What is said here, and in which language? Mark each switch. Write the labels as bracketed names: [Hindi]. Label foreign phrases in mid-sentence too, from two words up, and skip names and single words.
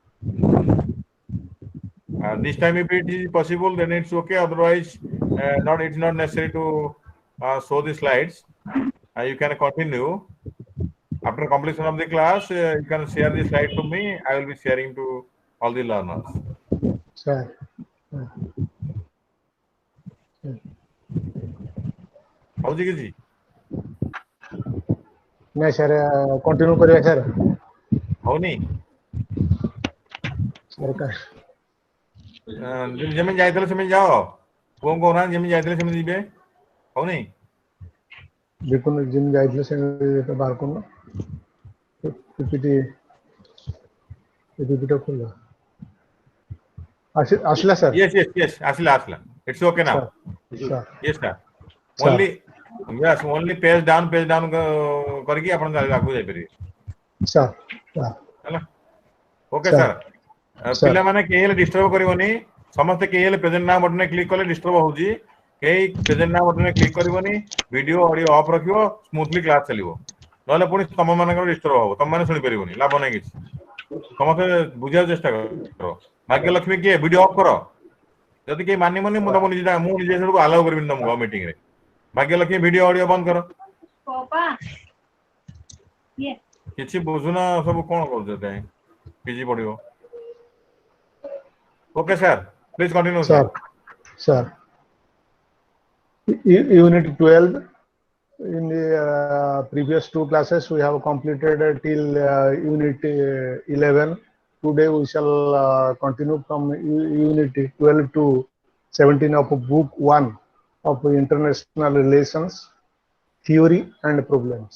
[English] This time, if it is possible, then it's okay. Otherwise, it's not necessary to show the slides. You can continue. After completion of the class, you can share the slide to me. I will be sharing to all the learners. sir. [Odia] ହଉଛି କିଛି? ନାଇଁ ସାର୍ କଣ୍ଟିନ୍ୟୁ କରିବା ସାର୍ ହଉନି? ଯେମିତି ଯାଇଥିଲେ ସେମିତି ଯାଅ। ପୁଅ କହୁନାହାନ୍ତି ଯେମିତି ଯାଇଥିଲେ ସେମିତି ଯିବେ। ହଉନି? ବିପୁନ ଯେମିତି ଯାଇଥିଲେ ସେମିତି ବାହାର କରୁନ ପିପିଟି ଖୋଲ ଆସିଲା ସାର୍ [English] Yes. ଆସିଲା। It's okay now. [Odia] ସାର୍ ସାର୍ [English] Yes, sir. [Odia] ସାର୍ [English] Only page down [Odia] କରିକି ଆପଣ ଆଗକୁ ଯାଇପାରିବେ। ସାର୍ ସାର୍ ହେଲା? ଓକେ ସାର୍ ସାର୍। ସାର୍ ପିଲାମାନେ କେହି ହେଲେ ଡିଷ୍ଟର୍ବ କରିବନି। ସମସ୍ତେ କେହି ହେଲେ [English] present now [Odia] ବଟନରେ କ୍ଲିକ୍ କଲେ ଡିଷ୍ଟର୍ବ ହଉଛି। କେହି [English] present now [Odia] ବଟନରେ କ୍ଲିକ୍ କରିବନି। [English] video audio off [Odia] ରଖିବ, [English] smoothly class [Odia] ଚାଲିବ। ନହେଲେ ପୁଣି ତମ ମାନଙ୍କର ଡିଷ୍ଟର୍ବ ହବ। ତମମାନେ ଶୁଣିପାରିବନି, ଲାଭ ନାହିଁ କିଛି। ସମସ୍ତେ ବୁଝିବାକୁ ଚେଷ୍ଟା କର। ଭାଗ୍ୟଲକ୍ଷ୍ମୀ କିଏ? [English] video off [Odia] କର। ଯଦି କେହି ମାନିବନି ମୁଁ ନିଜେ ସେଠୁ ଆଲାଉ କରିବିନି ତମକୁ ଆଉ ମିଟିଂରେ। ଭାଗ୍ୟଲକ୍ଷ୍ମୀ [English] video audio [Odia] ବନ୍ଦ କର। କିଛି ବୁଝୁନ ସବୁ କଣ କରୁଛ କାଇଁ? ପିଜି ପଢିବ। [English] Okay, sir. Please continue, sir. Sir. Unit 12. In the previous two classes, we have completed till Unit 11. Today, we shall continue from Unit 12 to 17 of Book 1 of International Relations, Theory and Problems.